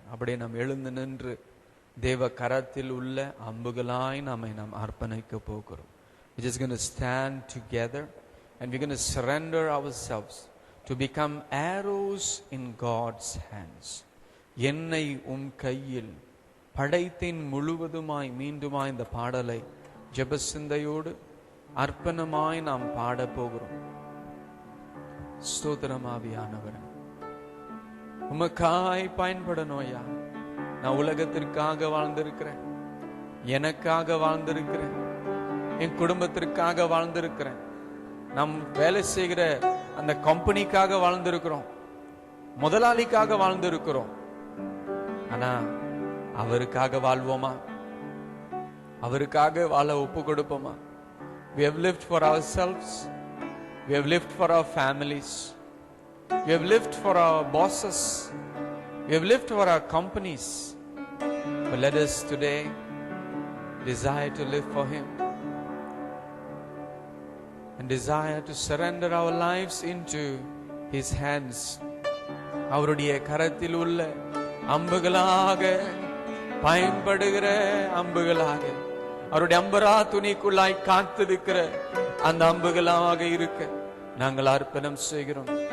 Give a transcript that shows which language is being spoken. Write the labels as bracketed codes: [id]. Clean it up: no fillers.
[ta] அப்படியே நாம் எழுந்து நின்று தேவ கரத்தில் உள்ள அம்புகளாய் நாம் அர்ப்பணிக்க போகிறோம். [en] We're just going to stand together and we're going to surrender ourselves to become arrows in God's hands. [ta] என்னை உம் கையில் படைத்தேன் முழுவதுமாய். மீண்டுமாய் இந்த பாடலை ஜெப சிந்தையோடு அர்ப்பணமாய் நாம் பாட போகிறோம். ஸ்தோத்திரம் ஆவியானவரே, உமக்காய் பயன்படணும்யா. நான் உலகத்திற்காக வாழ்ந்திருக்கிறேன், எனக்காக வாழ்ந்திருக்கிறேன், என் குடும்பத்திற்காக வாழ்ந்திருக்கிறேன், நாம் வேலை செய்கிற அந்த கம்பெனிக்காக வாழ்ந்திருக்கிறோம், முதலாளிக்காக வாழ்ந்திருக்கிறோம். ஆனா அவருக்காக வாழ்வோமா? அவருக்காக வாழ ஒப்பு கொடுப்போமா? [en] We have lived for ourselves. We have lived for our families. We have lived for our bosses. We have lived for our companies. But let us today desire to live for Him and desire to surrender our lives into His hands. [ta] அவருடைய கரத்தில் உள்ள அம்புகளாக, பயன்படுகிற அம்புகளாக, அவருடைய அம்பரா துணிக்குள்ளாய் காத்திருக்கிற அந்த அம்புகளாக இருக்க நாங்கள் அர்ப்பணம் செய்கிறோம்.